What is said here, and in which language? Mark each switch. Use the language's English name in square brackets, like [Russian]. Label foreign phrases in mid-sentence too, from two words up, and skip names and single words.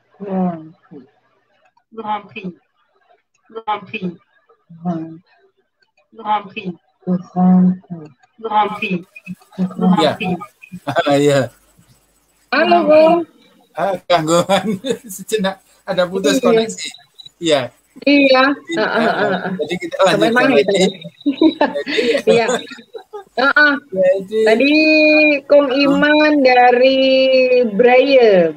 [Indonesian] Grand Prix, Grand Prix, Grand Prix, Grand Prix, Grand Prix. Iya. Halo, Bung. Gangguan sejenak, ada putus koneksi. Iya. Iya. Jadi kita lanjutkan lagi. Iya. Tadi Kong Iman dari Braille.